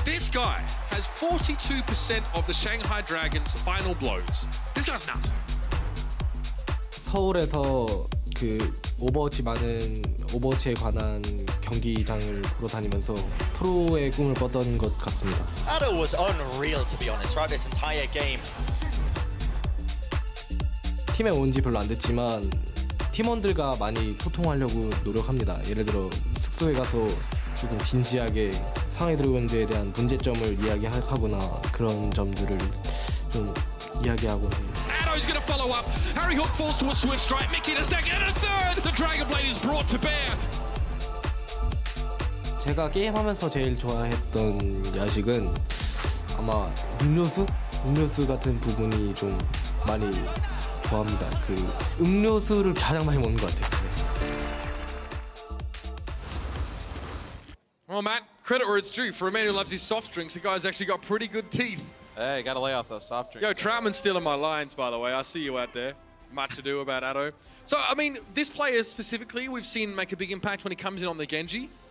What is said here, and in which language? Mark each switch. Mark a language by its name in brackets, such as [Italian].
[English] guy has 42% of the Shanghai Dragons' final blows. This guy's nuts. [Korean] 서울에서 그 오버워치 많은 오버워치에 관한 경기장을 보러 다니면서 프로의 꿈을 꿨던 것 같습니다. [English] Ado was unreal, to be honest, throughout this entire game. [Korean] 팀에 온 지 별로 안 됐지만 팀원들과 많이 소통하려고 노력합니다. 예를 들어 숙소에 가서 조금 진지하게 상황에 들어온 데에 대한 문제점을 이야기하거나 그런 점들을 좀 이야기하고 합니다. [English] Ado's going to follow up. Harry Hook falls to a swift strike. Mickey in a second and a third. The Dragon Blade is brought to bear. [Korean] 제가 게임하면서 제일 좋아했던 야식은 아마 음료수 같은 부분이 좀 많이 좋아합니다. 그 음료수를 가장 많이 먹는 것 같아요. [English] Well, Matt, credit where it's due. For a man who loves his soft drinks, the guy's actually got pretty good teeth. Hey, gotta lay off those soft drinks. Yo, Troutman's stealing my lines, by the way. I see you out there. Much ado about Ado. So, I mean, this player specifically, we've seen make a big impact when he comes in on the Genji.